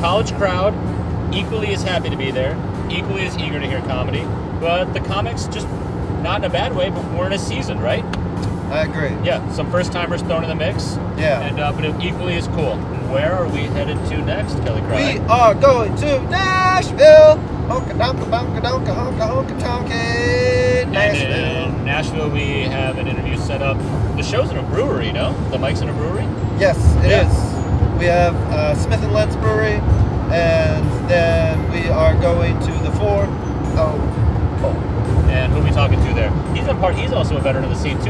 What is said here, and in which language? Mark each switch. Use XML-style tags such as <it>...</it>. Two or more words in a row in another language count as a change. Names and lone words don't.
<en>College crowd, equally as happy to be there, equally as eager to hear comedy. but the comics just not in a bad way, but we're in a season, right? I agree. Yeah, some first timers thrown in the mix. Yeah. And but it equally as cool. Where are we headed to next, Kelly Kreye? We are going to Nashville. Honka donka bonka donka honka honka tonka Nashville. And in Nashville, we have an interview set up. The show's in a brewery, no? The mic's in a brewery? Yes, it Yeah. is. We have Smith and Lentz Brewery, and then we are going to the And who are we talking to there? He's also a veteran of the scene too.</en>